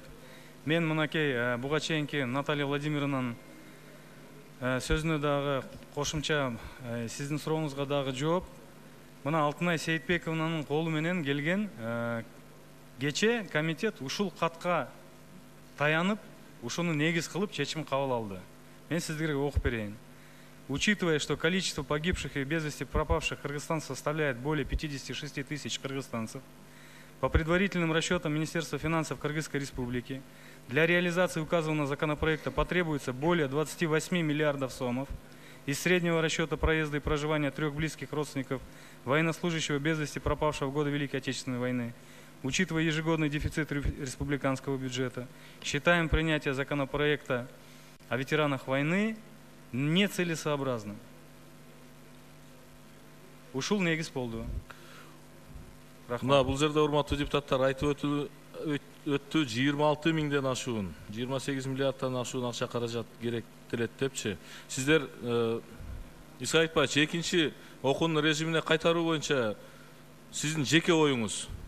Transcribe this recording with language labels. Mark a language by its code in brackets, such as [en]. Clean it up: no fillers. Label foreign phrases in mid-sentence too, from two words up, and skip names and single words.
[ky] Мен мынакей буга чейинки Наталья Владимировнанын сөзүнө дагы кошумча сиздин сурооңузга дагы жооп. Мына Алтынай Сейитбековнанын колу менен келген кече комитет ушул катка таянып, ушуну негиз кылып чечим кабыл алды. Мен сиздерге окуп берейин. [ru] Учитывая, что количество погибших и без вести пропавших кыргызстанцев составляет более 56 тысяч кыргызстанцев, по предварительным расчетам Министерства финансов Кыргызской Республики, для реализации указанного законопроекта потребуется более 28 миллиардов сомов. Из среднего расчета проезда и проживания 3 близких родственников военнослужащего без вести пропавшего в годы Великой Отечественной войны, учитывая ежегодный дефицит республиканского бюджета, считаем принятие законопроекта о ветеранах войны нецелесообразным. [ky] Ушул негиз болду. Мына бул жерде урматтуу депутаттар айтып өттү 26 миңден ашуун, 28 миллиардтан ашуун акча каражат керектелет депчи. Сиздер Иса Айтбаевич, экинчи окуунун режимине кайтаруу боюнча сиздин жеке оюңуз?